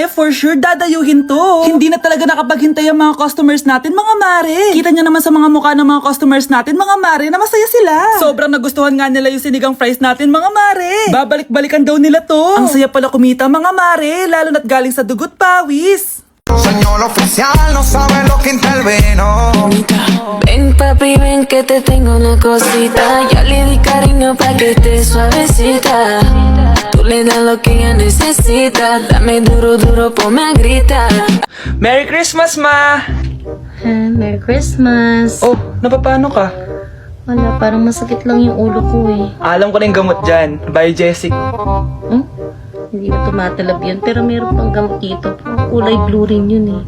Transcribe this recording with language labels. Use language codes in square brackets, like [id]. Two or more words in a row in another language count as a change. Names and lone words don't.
[en] For sure [tl] dadayuhin to. Hindi na talaga nakapaghintay ang mga customers natin mga mare. Kita nyo naman sa mga mukha ng mga customers natin mga mare na masaya sila. Sobrang nagustuhan nga nila yung sinigang fries natin mga mare. Babalik-balikan daw nila to. Ang saya pala kumita mga mare, lalo na't galing sa dugot pawis. [es] Señor oficial, no sabe lo que intervino. Ven papi, ven que te tengo una cosita. Ya le di cariño pa' que esté suavecita. Tú le das lo que ella necesita. Dame duro, duro, ponme a gritar. [en] Merry Christmas ma! Merry Christmas. [tl] Oh, napapano ka? Wala, parang masakit lang yung ulo ko eh. Alam ko na yung gamot dyan. [en] By Jessic. [tl] Hindi na tumatalab yun, pero meron pang gamot dito. Kulay blue rin yun eh.